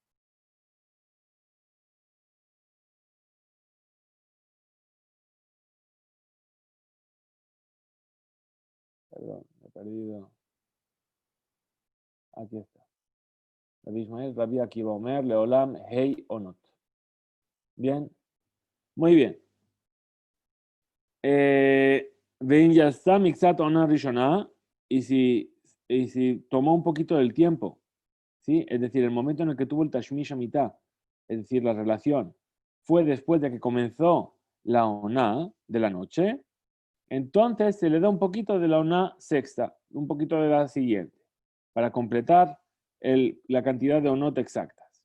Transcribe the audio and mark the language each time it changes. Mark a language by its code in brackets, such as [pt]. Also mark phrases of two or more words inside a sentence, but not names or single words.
[es] Perdón, me he perdido. Aquí está. [he] רבי ישמעאל, רבי עקיבא אומר, לעולם, הן עונות. [es] Bien, muy bien. Vein ya está [he] מקצת עונה ראשונה, [es] y si tomó un poquito del tiempo, ¿sí? Es decir, el momento en el que tuvo el tashmish a mitad, es decir, la relación, fue después de que comenzó la ona de la noche, entonces se le da un poquito de la ona sexta, un poquito de la siguiente, para completar la cantidad de onot exactas.